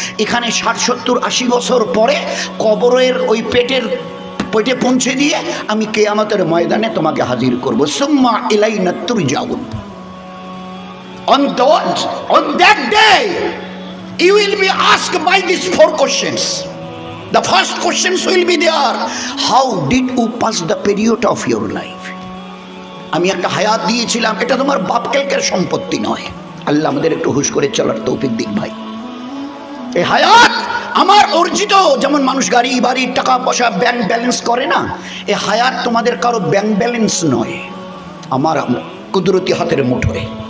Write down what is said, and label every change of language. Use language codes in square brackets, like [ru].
[bn] এখানে 60, 70, 80 বছর পরে কবরের ওই পেটে পৌঁছে দিয়ে আমি কিয়ামতের ময়দানে তোমাকে হাজির করব। [ar] সুম্মা ইলাইনা তুরজাউন। [en] On that day you will be asked by these 4 questions. The first questions will be there, how did you pass the period of your life? [bn] আমি একটা হায়াত দিয়েছিলাম, এটা তোমার বাপ কালকের সম্পত্তি নয়। আল্লাহ আমাদের একটু হুশ করে চলার তৌফিক দিক ভাই। এই হায়াত আমার অর্জিত, যেমন মানুষ গাড়ি বাড়ি টাকা পয়সা ব্যাংক ব্যালেন্স করে না, এই হায়াত তোমাদের কারো ব্যাংক ব্যালেন্স নয়, আমার কুদরতি হাতের মুঠোয়।